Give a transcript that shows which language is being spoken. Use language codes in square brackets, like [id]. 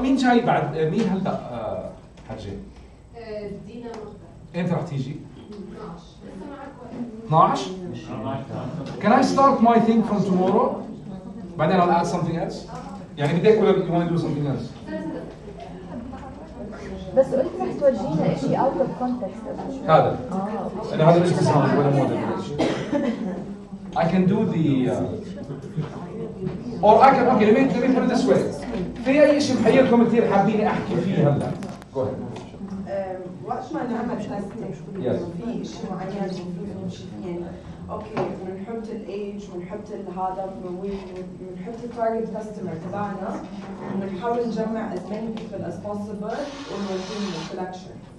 [ar] مين جاي بعد؟ مين هلا حجي؟ دينا مختار. امتى رح تيجي؟ 12. [en] Can I start my thing from tomorrow? بعدين I'll add something else. [ar] يعني بدك ولا [en] you want to do something else? [ar] بس قلت رح تورجينا شيء [en] out of context. [ar] هذا. أنا هذا مش ديزاين ولا موديل. [en] I can do the or I can okay let me put it this way. [ar] في أي شيء بحيركم كثير حابين أحكي فيه هلا. [en] Go ahead. [ar] وقت ما نعمل تستنج في شيء معين المفروض نمشي فيه يعني اوكي بنحط الايج ونحط هذا ونحط التارجت كاستمر تبعنا ونحاول نجمع [en] as many people as possible [ar] ونوديهم السلكشن.